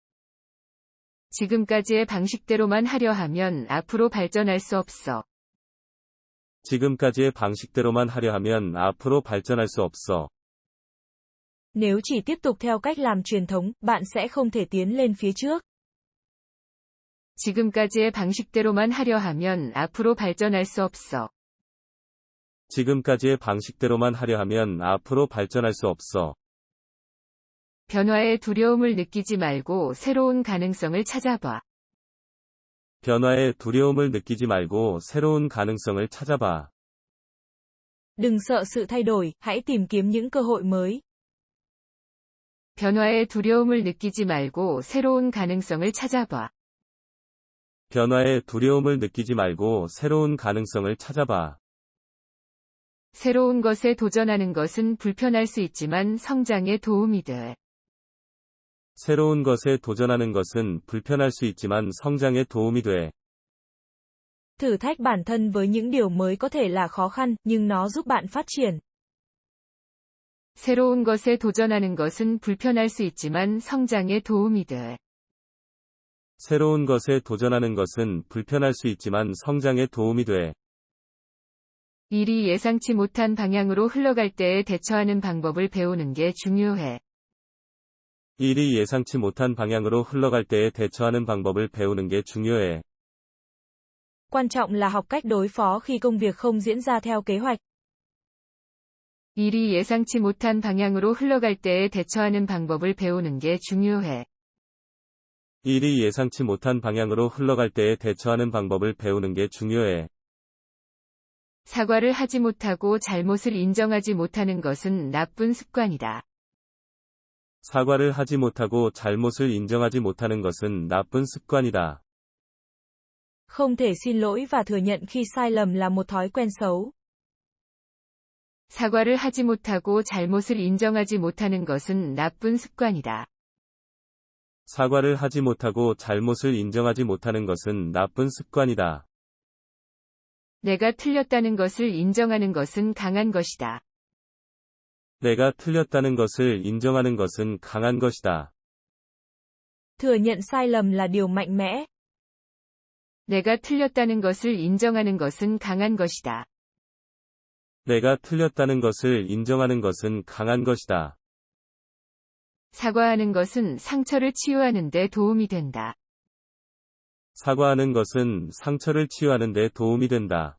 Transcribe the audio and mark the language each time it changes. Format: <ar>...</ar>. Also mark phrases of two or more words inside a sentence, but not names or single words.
<ko>지금까지의 방식대로만 하려 하면 앞으로 발전할 수 없어. 지금까지의 방식대로만 하려 하면 앞으로 발전할 수 없어.</ko> <vi>Nếu chỉ tiếp tục theo cách làm truyền thống, bạn sẽ không thể tiến lên phía trước.</vi> <ko>지금까지의 방식대로만 하려 하면 앞으로 발전할 수 없어. 지금까지의 방식대로만 하려 하면 앞으로 발전할 수 없어. 변화에 두려움을 느끼지 말고 새로운 가능성을 찾아봐. 변화에 두려움을 느끼지 말고 새로운 가능성을 찾아봐.</ko> <vi>Đừng sợ sự thay đổi, hãy tìm kiếm những cơ hội mới.</vi> <ko>변화에 두려움을 느끼지 말고 새로운 가능성을 찾아봐. 변화에 두려움을 느끼지 말고 새로운 가능성을 찾아봐. 새로운 것에 도전하는 것은 불편할 수 있지만 성장에 do움이 돼. 새로운 것에 도전하는 것은 불편할 수 있지만 성장에 도움이 돼.</ko> <vi>Thử thách bản thân với những điều mới có thể là khó khăn, nhưng nó giúp bạn phát triển.</vi> <ko>새로운 것에 도전하는 것은 불편할 수 있지만 성장에 도움이 돼. 새로운 것에 도전하는 것은 불편할 수 있지만 성장에 도움이 돼. 일이 예상치 못한 방향으로 흘러갈 때에 대처하는 방법을 배우는 게 중요해. 일이 예상치 못한 방향으로 흘러갈 때에 대처하는 방법을 배우는 게 중요해.</ko> <vi>Quan trọng là học cách đối phó khi công việc không diễn ra theo kế hoạch.</vi> <ko>일이 예상치 못한 방향으로 흘러갈 때에 대처하는 방법을 배우는 게 중요해. 일이 예상치 못한 방향으로 흘러갈 때에 대처하는 방법을 배우는 게 중요해. 사과를 하지 못하고 잘못을 인정하지 못하는 것은 나쁜 습관이다. 사과를 하지 못하고 잘못을 인정하지 못하는 것은 나쁜 습관이다.</ko> <vi>Không thể xin lỗi và thừa nhận khi sai lầm là một thói quen xấu.</vi> <ko>사과를 하지 못하고 잘못을 인정하지 못하는 것은 나쁜 습관이다. 사과를 하지 못하고 잘못을 인정하지 못하는 것은 나쁜 습관이다. 내가 틀렸다는 것을 인정하는 것은 강한 것이다. 내가 틀렸다는 것을 인정하는 것은 강한 것이다.</ko> <vi>Thừa nhận sai lầm là điều mạnh mẽ.</vi> <ko>내가 틀렸다는 것을 인정하는 것은 강한 것이다. 내가 틀렸다는 것을 인정하는 것은 강한 것이다. 사과하는 것은 상처를 치유하는 데 도움이 된다. 사과하는 것은 상처를 치유하는 데 도움이 된다.</ko>